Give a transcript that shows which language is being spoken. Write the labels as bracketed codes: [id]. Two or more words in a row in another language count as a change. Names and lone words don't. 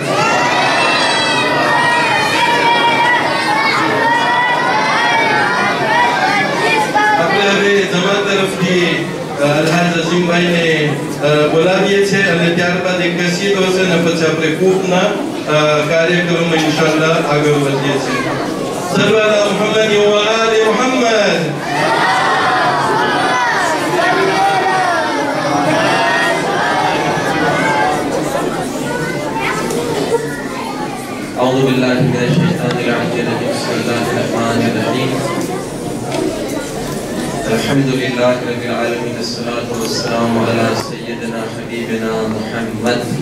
[gu] જમા તરફથી અલ્હાજ અઝીમભાઈને બોલાવીએ છીએ અને ત્યારબાદ એક કસીદો હશે ને પછી આપણે કૂપના કાર્યક્રમમાં ઇન્શાઅલ્લાહ આગળ વધીએ છીએ [ar] صل الله محمد وآل محمد أعوذ بالله من الشيطان الرجيم بسم الله الرحمن الرحيم الحمد لله رب العالمين الصلاة والسلام على سيدنا حبيبنا محمد